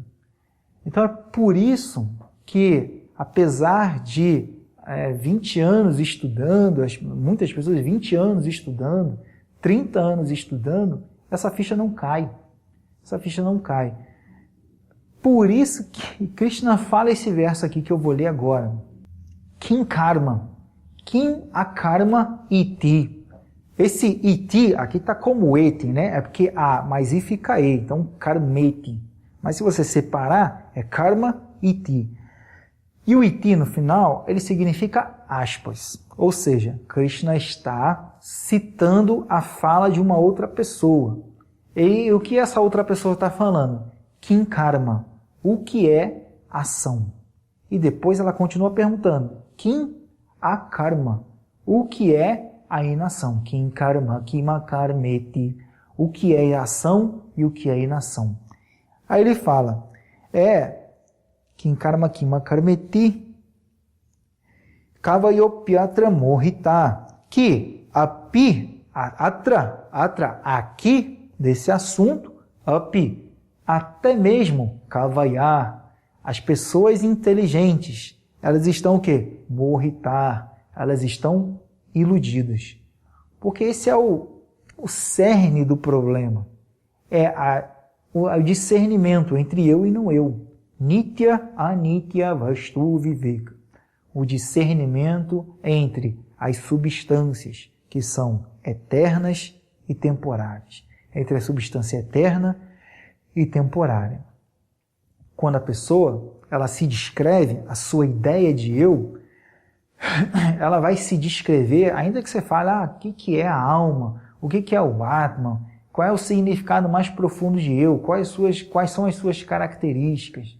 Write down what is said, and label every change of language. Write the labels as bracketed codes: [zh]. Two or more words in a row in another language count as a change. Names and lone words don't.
[pt] Então é por isso que, apesar de 20 anos estudando, muitas pessoas 20 anos estudando, 30 anos estudando, essa ficha não cai. Essa ficha não cai. Por isso que Krishna fala esse verso aqui que eu vou ler agora. [sa] किं कर्म। किम् अकर्म इति. [pt] Esse iti aqui está como eti, né? É porque a, mas i fica e, então karmeti. Mas se você separar, é [sa] कर्म इति. [pt] E o iti no final, ele significa aspas. Ou seja, Krishna está citando a fala de uma outra pessoa. E o que essa outra pessoa está falando? [sa] किं कर्म. [pt] O que é ação? E depois ela continua perguntando, [sa] किम् अकर्म. [pt] O que é a inação? [sa] किं कर्म, किम कर्मेति. [pt] O que é ação e o que é inação? Aí ele fala, [sa] किं कर्म, किम कर्मेति, कवयोऽप्यत्र मोहिता. Que अपि, अत्र, [pt] aqui, desse assunto, api, até mesmo kavaya, as pessoas inteligentes, elas estão o quê? Mohita, elas estão iludidas. Porque esse é o cerne do problema. É o discernimento entre eu e não eu. [sa] नित्य, अनित्य, वस्तु, विवेक. [pt] O discernimento entre as substâncias que são eternas e temporárias. Entre a substância eterna e temporária. Quando a pessoa ela se descreve, a sua ideia de eu, ela vai se descrever, ainda que você fale, o que é a alma, o que é o Atman, qual é o significado mais profundo de eu, quais são as suas características.